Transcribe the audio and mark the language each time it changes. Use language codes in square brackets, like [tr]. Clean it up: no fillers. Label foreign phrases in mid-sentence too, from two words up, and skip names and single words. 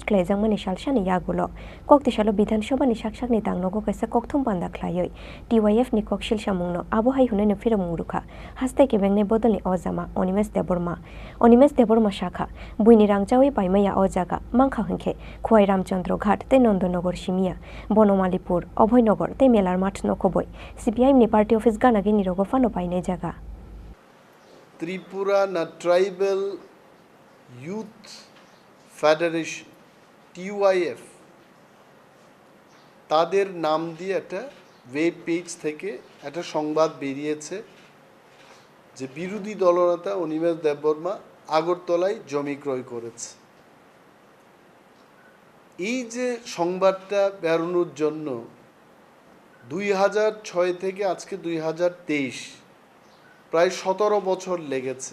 [trp] ख्लाइजांमानि सालसानि यागुलो ककतिशालो विधानसभा नि साक्षाकनि तांगनगो काइसा ककथम पान्दा ख्लायै टीवाईएफ नि ककशिल सामुंनो आबहाय हुने न फिरामुं रुखा हास्ते केबेंगने बदलनि अजामा अनिमेश देबरमा शाखा बुईनि रांचावी पाइमाया अजागा मांखा हुंखे खुआई रामचंद्र घाट ते नंदनगर सिमिया बनमालीपुर अभयनगर ते मेलार माठ नखबई सीपीआईएम नि [en] party office [trp] गानागिनी रगफानो पाइने जागा [bn] त्रिपुरा ना ट्राइबल यूथ फेडरेशन टीवाईएफ তাদের নাম দিয়ে একটা ওয়েব পেজ থেকে একটা সংবাদ বেরিয়েছে যে বিরোধী দলনেতা অনিমেষ দেববর্মা আগরতলায় জমি ক্রয় করেছে। এই যে সংবাদটা বেরোনোর জন্য 2006 থেকে আজকে 2023 প্রায় 17 বছর লেগেছে।